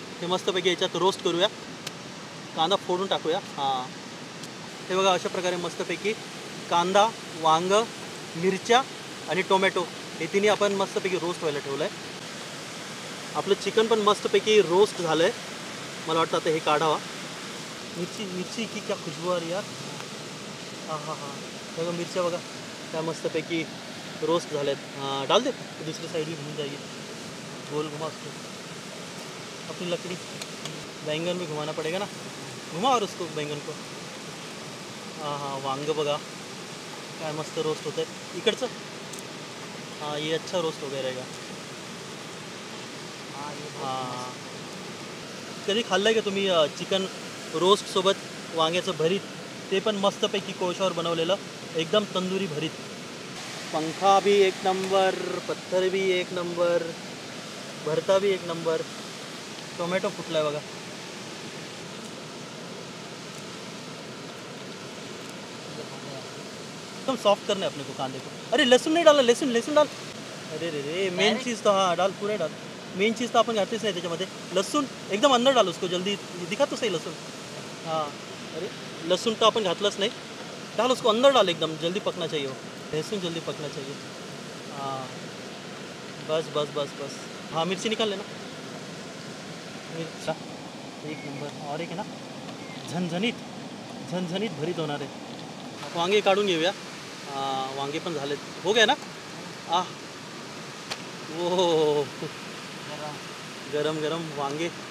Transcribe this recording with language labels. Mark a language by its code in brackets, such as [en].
[mr] हे मस्तपैकी याच्यात रोस्ट करूया. कांदा फोडून टाकूया. हां हे बघा अशा प्रकारे मस्तपैकी कांदा, वांग, मिरच्या आणि टोमॅटो हे तिन्ही आपण मस्तपैकी रोस्ट व्हायला ठेवलं आहे. आपलं चिकन पण मस्तपैकी रोस्ट झालं आहे. मला वाटतं आता हे काढावा. [hi] मिरची की क्या खुशबू आ रही यार. [mr] हाँ हाँ हाँ, बघा मिरच्या बघा क्या मस्तपैकी रोस्ट झाले आहेत. [hi] हाँ डाल दे, दूसरी साइड भी घूम जाइए. गोल घुमा उसको, अपनी लकड़ी. बैंगन भी घुमाना पड़ेगा ना, घुमा और उसको बैंगन को. [mr] हाँ हाँ वांग बघा काय मस्त रोस्ट होतं आहे इकडचं. [hi] हाँ ये अच्छा रोस्ट हो गया रहेगा. [mr] हाँ कधी खाल्लं आहे का तुम्ही चिकन रोस्टसोबत वांग्याचं भरीत. ते पण मस्तपैकी कोळशावर बनवलेलं एकदम तंदुरी भरीत. [hi] पंखा भी एक नंबर, पत्थर भी एक नंबर, भरता भी एक नंबर. [mr] टोमॅटो फुटला आहे बघा. [hi] एकदम सॉफ्ट करना है अपने को कांदे को. अरे लहसुन नहीं डाला, लहसुन लहसुन डाल. अरे रे रे, मेन चीज़ तो हाँ डाल, पूरे डाल. [mr] मेन चीज़ तो आपण घातलीच नाही त्याच्यामध्ये. [hi] लहसुन एकदम अंदर डाल उसको जल्दी. दिखा तो सही लहसुन. हाँ अरे लहसुन तो अपन घातलंच नहीं. डाल उसको अंदर डाल, एकदम जल्दी पकना चाहिए वो. लहसुन जल्दी पकना चाहिए. हाँ बस बस बस बस. हाँ मिर्ची निकाल लेना. [mr] मिरचा एक नंबर. और एक आहे ना झणझणीत झणझणीत भरीत होणार आहे. वांगे काढून घेऊया. वांगे पण झालेत. [hi] हो गया ना. [mr] आ ओ गरम गरम वांगे.